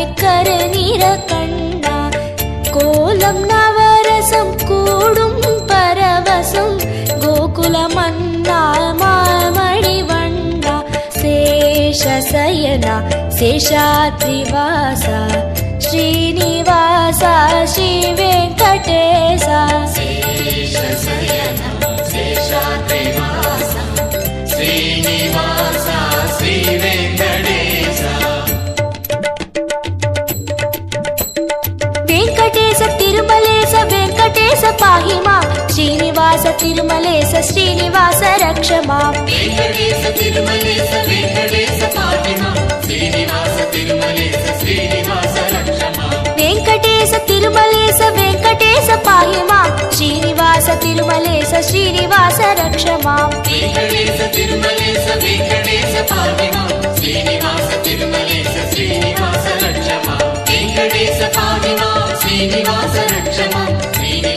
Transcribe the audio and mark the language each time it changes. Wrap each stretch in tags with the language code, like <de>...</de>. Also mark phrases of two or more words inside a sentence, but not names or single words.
<ta>கருநிற கண்ணா கோலம் நவரசம் கூடும் பரவசம் கோகுல மன்னா மாமணி வண்ணா சேஷசயனா சேஷாத்ரிவாசா ஸ்ரீனிவாசா ஸ்ரீ வெங்கடேசா</ta> <sa>ಶೇಷಶಯನ ಶೇಷಾದ್ರಿವಾಸ ಶ್ರೀನಿವಾಸ ಶ್ರೀ ವೆಂಕಟೇಶ వెంకటేశ తిరుమలేశ వెంకటేశ పాహిమా శ్రీనివాస తిరుమలేశ శ్రీనివాస రక్షమా ವೆಂಕಟೇಶ ತಿರುಮಲೇಶ ವೆಂಕಟೇಶ ಪಾಹಿಮಾ ಶ್ರೀನಿವಾಸ ತಿರುಮಲೇಶ ಶ್ರೀನಿವಾಸ ರಕ್ಷಮಾ వెంకటేశ తిరుమలేశ వెంకటేశ పాహి మాం శ్రీనివాస తిరుమలేశ శ్రీనివాస రక్ష మాం వెంకటేశ తిరుమలేశ వెంకటేశ పాహి మాం శ్రీనివాస తిరుమలేశ శ్రీనివాస రక్ష మాం వెంకటేశ పాహి మాం శ్రీనివాస రక్ష మాం</sa>